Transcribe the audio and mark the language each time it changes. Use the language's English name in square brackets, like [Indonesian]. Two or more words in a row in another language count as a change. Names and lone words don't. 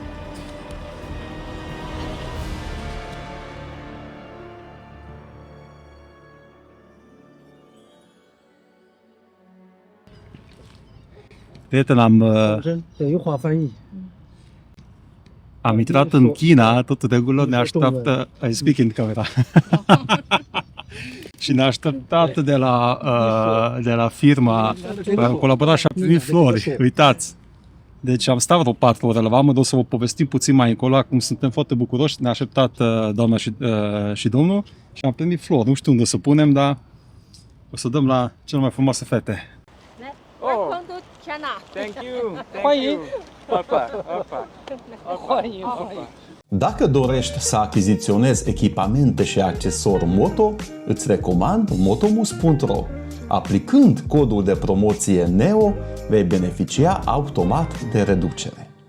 [Romanian] Prieten, am intrat în China, tot regulă ne așteaptă, [English] I speak in camera. [Romanian] Și ne-a așteptat de la firma, am colaborat și am primit flori, uitați. Deci am stat vreo 4 ore la vamă, o să vă povestim puțin mai încolo, acum suntem foarte bucuroși, ne-a așteptat doamna și domnul și am primit flori, nu știu unde să punem, dar o să dăm la cele mai frumoase fete. [English] Welcome to China. Thank you. Thank you. [Romanian] Opa, opa. Dacă dorești să achiziționezi echipamente și accesori moto, îți recomand motomus.ro. Aplicând codul de promoție NEO, vei beneficia automat de reducere.